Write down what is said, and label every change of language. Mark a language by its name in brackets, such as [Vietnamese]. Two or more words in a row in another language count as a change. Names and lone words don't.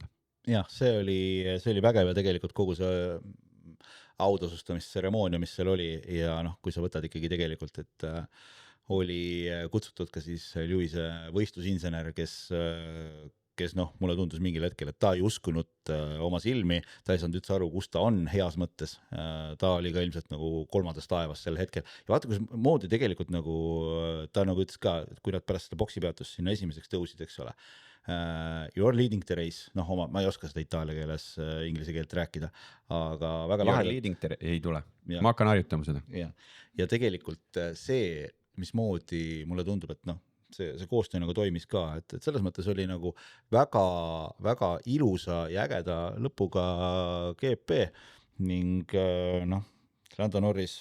[Estonian] Jah, see oli vägev ja tegelikult kogu see autasustamisseremoonia, mis seal oli ja kui sa võtad ikkagi tegelikult, et oli kutsutud ka siis Lewis'e võistlusinsener, kes mulle tundus mingil hetkel, et ta ei uskunud oma silmi, ta ei saanud üldse aru, kus ta on heas mõttes, ta oli ka ilmselt nagu 3. taevas sel hetkel ja vaata, kus moodi tegelikult ta ütles ka, kui nad pärast seda boksipeatust sinna esimeseks tõusid, eks ole, [English] You are leading the race, [Estonian] noh, ma ei oska seda itaalia keeles inglise keelt rääkida, aga väga [English] You are [Estonian] lahedalt. leading ei tule, Ja. ma hakkan harjutama seda. Ja tegelikult see, mismoodi mulle tundub, et noh, see koostöö nagu toimis ka, et selles mõttes oli nagu väga ilusa ja ägeda lõpuga GP ning noh, Lando Norris,